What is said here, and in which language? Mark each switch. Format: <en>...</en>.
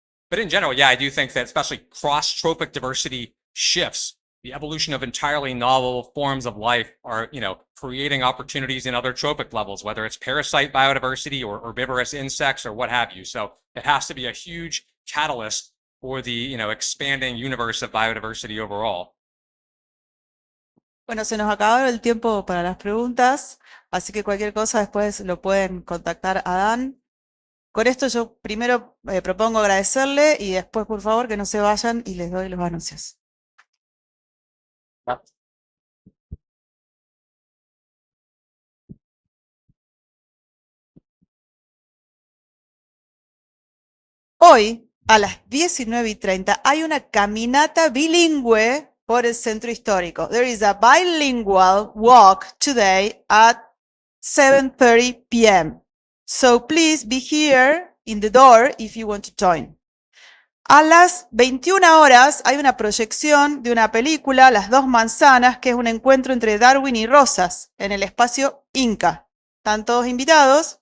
<en>But in general, yeah, I do think that especially cross-trophic diversity shifts, the evolution of entirely novel forms of life are, creating opportunities in other trophic levels, whether it's parasite biodiversity or herbivorous insects or what have you. So it has to be a huge catalyst for the, expanding universe of biodiversity overall.</en> <es>Bueno, se nos acabó el tiempo para las preguntas, así que cualquier cosa después lo pueden contactar a Dan. Con esto yo primero propongo agradecerle y después, por favor, que no se vayan y les doy los anuncios. Hoy, a las 19:30, hay una caminata bilingüe por el centro histórico.</es> <en>There is a bilingual walk today at 7:30 p.m. So please be here in the door if you want to join.</en> <es>A las 21 horas hay una proyección de una película, Las dos manzanas, que es un encuentro entre Darwin y Rosas en el espacio Inca. Están todos invitados.</es>